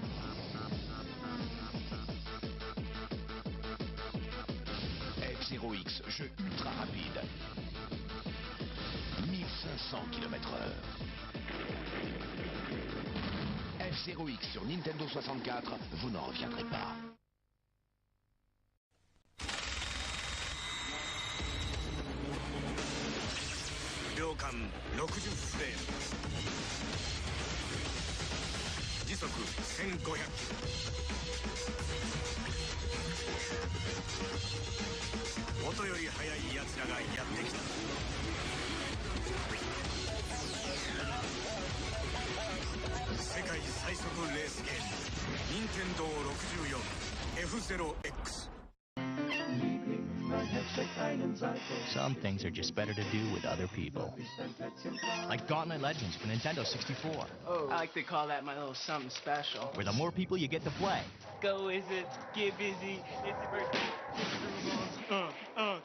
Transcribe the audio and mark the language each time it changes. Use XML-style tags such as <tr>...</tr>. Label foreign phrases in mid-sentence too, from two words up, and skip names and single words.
<fr>F0X, jeu ultra rapide. 1500 km/h. F0X sur Nintendo 64, vous n'en reviendrez pas.</fr> <ja>Ryokan 60 フレーム。時速1500キロ。音より速い奴らがやってきた。世界最速レースゲーム、任天堂64 F0X。</ja> <en>Some things are just better to do with other people. Like Gauntlet Legends for Nintendo 64. Oh, I like to call that my little something special. Where the more people you get to play. Go is it, get busy, it's the birthday, it's the groove on.</en>